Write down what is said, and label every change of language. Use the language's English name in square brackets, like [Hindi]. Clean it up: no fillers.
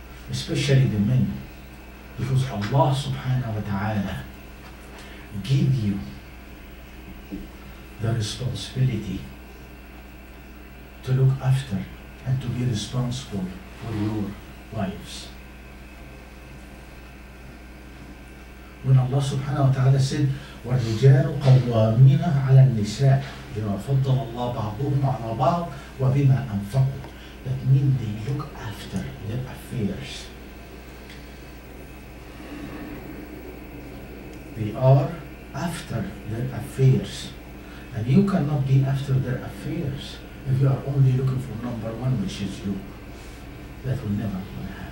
[English] Especially the men. Because Allah subhanahu wa ta'ala give you the responsibility to look after and to be responsible for your wives. When Allah subhanahu wa ta'ala said, [Arabic] وَالرِّجَالُ قَوَّامِينَ عَلَى النِّسَاءِ بِمَا فَضَّلَ اللَّهُ بَعْضُهُمْ عَلَى بَعْضٍ وَبِمَا أَنفَقُوا. [English] That means they look after their affairs. They are after their affairs. And you cannot be after their affairs if you are only looking for number one, which is you. That will never happen.